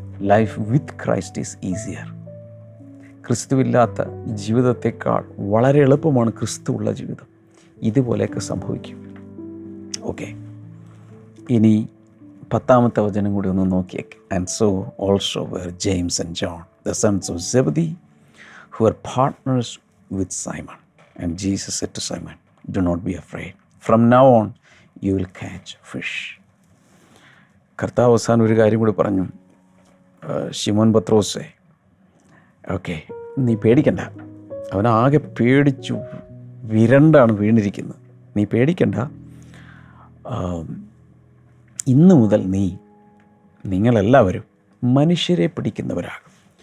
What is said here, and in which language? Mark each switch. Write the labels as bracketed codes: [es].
[en] Life with Christ is easier. [ml] ക്രിസ്തുവില്ലാത്ത ജീവിതത്തെക്കാൾ വളരെ എളുപ്പമാണ് ക്രിസ്തുവുള്ള ജീവിതം. ഇതുപോലെയൊക്കെ സംഭവിക്കും. ഓക്കെ, ഇനി 10ാമത്തെ വചനം കൂടി ഒന്ന് നോക്കിയേക്ക്. [en] And so also were James and John the sons of Zebedee who were partners with Simon. And Jesus said to Simon, do not be afraid. From now on, you will catch fish. [ml] കർത്താവ് അവസാനം ഒരു കാര്യം കൂടി പറഞ്ഞു, ശിമോൻ പത്രോസേ, okay, നീ പേടിക്കണ്ട. അവനാകെ പേടിച്ചു വിരണ്ടാണ് വീണിരിക്കുന്നത്. നീ പേടിക്കണ്ട. ഇന്നു മുതൽ നിങ്ങളെല്ലാവരും മനുഷ്യരെ പിടിക്കുന്നവരാകും.